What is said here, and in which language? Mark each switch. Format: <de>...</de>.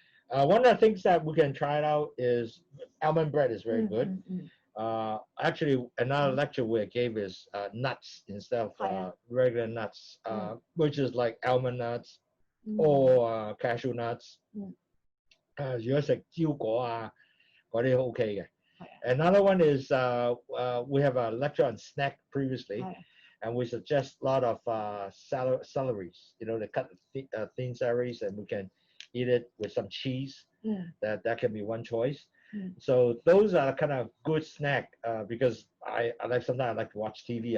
<en>One of the things that we can try it out is almond bread is very good. Actually, another lecture we gave is nuts instead of regular nuts, which is like almond nuts or cashew nuts.</en> <yue>如果食蕉果啊，嗰啲 OK 嘅。</yue> <en>Another one is we have a lecture on snack previously, and we suggest a lot of celeries. They cut thin celeries, and we can eat it with some cheese. That can be one choice. So those are kind of good snack because I like sometimes I like to watch TV.</en>